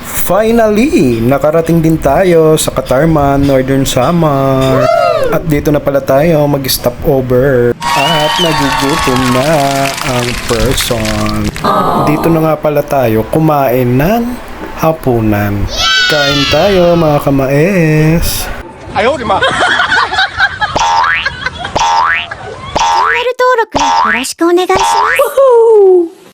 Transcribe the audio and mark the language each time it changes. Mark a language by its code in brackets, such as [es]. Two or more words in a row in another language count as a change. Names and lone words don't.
[tl] Finally, nakarating din tayo sa Katarman, Northern Samar. At dito na pala tayo mag-stop over. At nagugutom na ang person. Dito na nga pala tayo kumain ng hapunan. Kain tayo mga kamaes. [zh] 哎呦我的妈！ [ja] チャンネル登録よろしくお願いします。